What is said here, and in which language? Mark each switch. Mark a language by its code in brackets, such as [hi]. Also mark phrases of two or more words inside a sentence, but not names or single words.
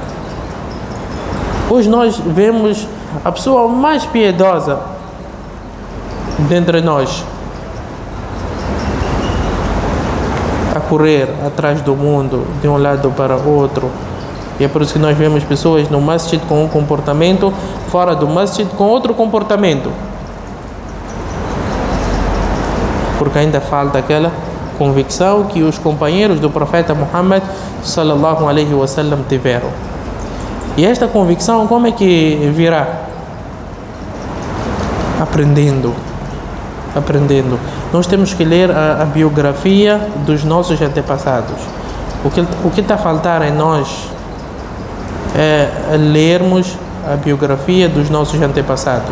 [pt] Hoje nós vemos a pessoa mais piedosa dentre nós a correr atrás do mundo de um lado para outro. E é por isso que nós vemos pessoas no masjid com um comportamento, fora do masjid com outro comportamento, porque ainda falta aquela convicção que os companheiros do profeta Muhammad [ar] صلى الله عليه وسلم [pt] tiveram. E esta convicção como é que virá? Aprendendo. Nós temos que ler a biografia dos nossos antepassados. O que está a faltar em nós é lermos a biografia dos nossos antepassados.